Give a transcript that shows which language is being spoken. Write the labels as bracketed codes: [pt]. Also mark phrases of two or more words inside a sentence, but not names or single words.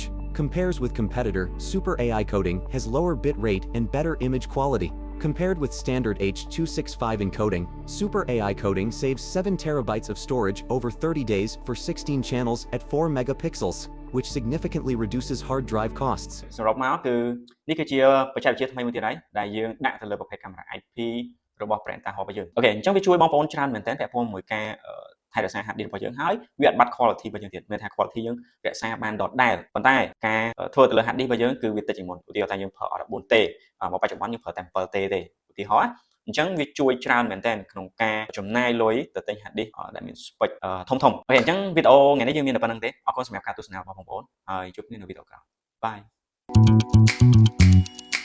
[en] Compares with competitor, Super AI Coding has lower bit rate and better image quality. Compared with standard H.265 encoding, Super AI Coding saves 7 terabytes of storage over 30 days for 16 channels at 4 megapixels, which significantly reduces hard drive costs. [km] សរុបមកគឺនេះគឺជាបច្ចេកវិទ្យាថ្មីមួយទៀតហើយដែលយើងដាក់ទៅលើប្រភេទកាមេរ៉ា IP របស់ brand តាហោរបស់យើងអូខេអញ្ចឹង វាជួយបងប្អូនច្រើនមែនទែនពាក់ព័ន្ធមួយការថែរក្សា [en] hard disk [km] របស់យើងហើយវាអត់បាត់ quality របស់យើងទៀតមានថា quality យើងរក្សាបានដដែលប៉ុន្តែការធ្វើទៅលើ [en] hard disk [km] របស់យើងគឺវាតិចជាងមុនឧទាហរណ៍ថាយើងប្រើអត់ 14T មកបច្ចុប្បន្នយើងប្រើតែ 7T ទេឧទាហរណ៍អញ្ចឹងវាជួយច្រើនមែនទែនក្នុងការចំណាយលុយទៅទិញ [en] hard disk [km] ដែលមាន spec ធំៗអូខេអញ្ចឹងវីដេអូថ្ងៃនេះយើងមានតែប៉ុណ្្នឹងទេអរគុណសម្រាប់ការទស្សនារបស់បងប្អូនហើយជួបគ្នានៅវីដេអូក្រោយបាយ